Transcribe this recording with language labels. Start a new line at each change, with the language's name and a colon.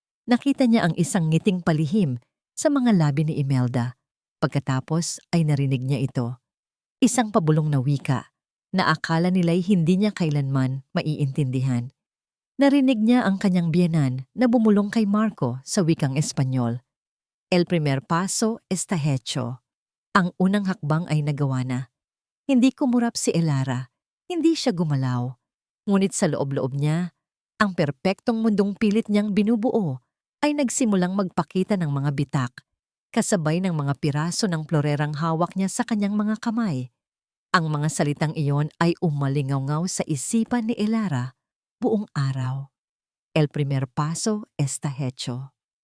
Filipino: Nakita niya ang isang ngiting palihim sa mga labi ni Imelda. Pagkatapos ay narinig niya ito. Isang pabulong na wika na akala nila'y hindi niya kailanman maiintindihan. Narinig niya ang kanyang biyenan na bumulong kay Marco sa wikang Espanyol.
Spanish: El primer paso está hecho.
Filipino: Ang unang hakbang ay nagawa na. Hindi kumurap si Elara, hindi siya gumalaw. Ngunit sa loob-loob niya, ang perpektong mundong pilit niyang binubuo ay nagsimulang magpakita ng mga bitak, kasabay ng mga piraso ng florerang hawak niya sa kanyang mga kamay. Ang mga salitang iyon ay umalingaw-ngaw sa isipan ni Elara buong araw.
Spanish: El primer paso está hecho.